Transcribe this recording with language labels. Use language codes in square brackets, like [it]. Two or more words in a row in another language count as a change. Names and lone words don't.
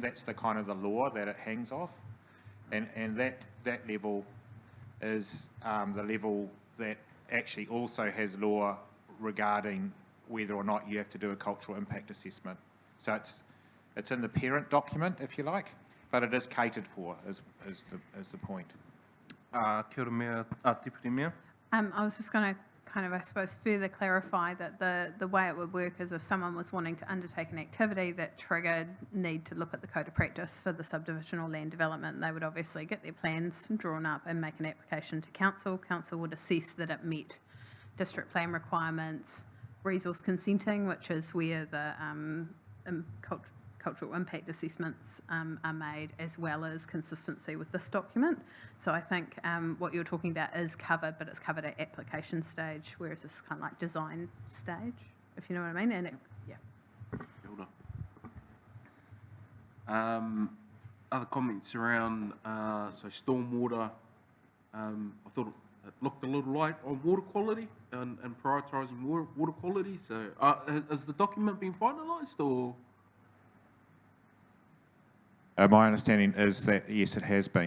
[en] That's the kind of the law that it hangs off, and that level is the level that actually also has law regarding whether or not you have to do a cultural impact assessment. So it's in the parent document, if you like, but it is catered for, is the point. [mi] Kia ora, Mea, [en] Deputy Mayor. I was just going to kind of, I suppose, further clarify that the way it would work is if someone was wanting to undertake an activity that triggered need to look at the Code of Practice for the subdivision or land development, they would obviously get their plans drawn up and make an application to council. Council would assess that it met district plan requirements, resource consenting, which is where the cultural impact assessments are made, as well as consistency with this document. So I think what you're talking about is covered, but it's covered at application stage, whereas this is kind of like design stage, if you know what I mean. And yeah. [mi] Kia ora. [en] Other comments around so stormwater. I thought it looked a little light on water quality and prioritising water quality. So has the document been finalised or? My understanding is that yes, it has been.